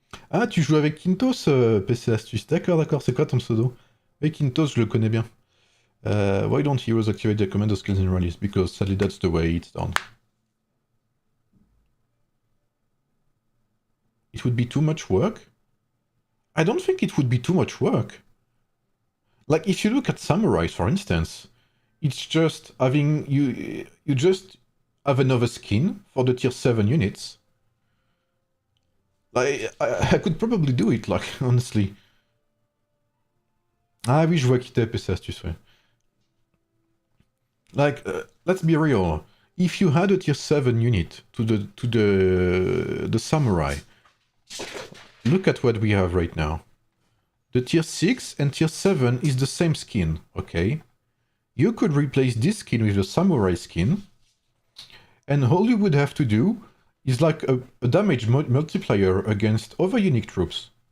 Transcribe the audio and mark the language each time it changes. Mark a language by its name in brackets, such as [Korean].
[French] Ah, tu joues avec Quintos, PC Astuce. D'accord, d'accord, c'est quoi ton pseudo? Et Quintos, je le connais bien. [English] Why don't heroes activate their commando skills in rallies? Because sadly that's the way it's done. It would be too much work? I don't think it would be too much work. Like, if you look at samurais, for instance, it's just having... You just have another skin for the tier 7 units. Like, I could probably do it, like, honestly. [French] Ah oui, je vois qui t'es, PC Astuce, ouais. [English] Like, let's be real. If you had a tier 7 unit to the samurai, look at what we have right now. The tier 6 and tier 7 is the same skin, okay? You could replace this skin with the samurai skin, and all you would have to do is like a damage multiplier against other unique troops.